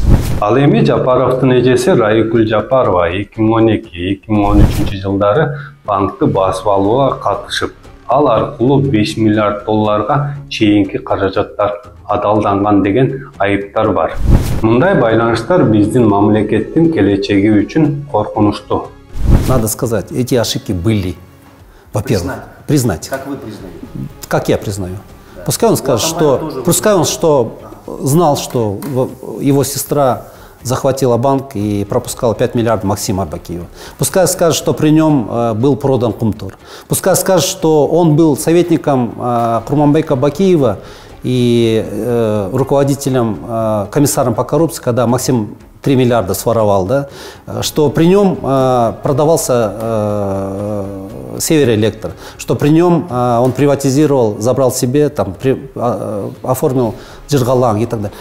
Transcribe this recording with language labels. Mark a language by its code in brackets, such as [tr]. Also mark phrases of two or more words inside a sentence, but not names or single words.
[ky] Ал эми Жапаровдун эжеси Райгүл Жапарова 2012-2013 жылдары банкты басып алууга катышып, ал аркылуу 5 миллиард долларга чейинки каражаттар адалданган деген айыптар бар. Мындай байланыштар биздин мамлекеттин келечеги үчүн коркунучтуу. [ru] Надо сказать, эти ошибки были. Во-первых, признать. Как вы признаете? Как я признаю? Пускай он скажет, что знал, что его сестра захватила банк и пропускала 5 миллиардов Максима Арбакиева. Пускай скажет, что при нем был продан Кумтор. Пускай скажет, что он был советником Курманбека Бакиева и руководителем, комиссаром по коррупции, когда Максим 3 миллиарда своровал, да, что при нем продавался Североэлектр, что при нем он приватизировал, забрал себе, там, оформил Джиргалан и так далее.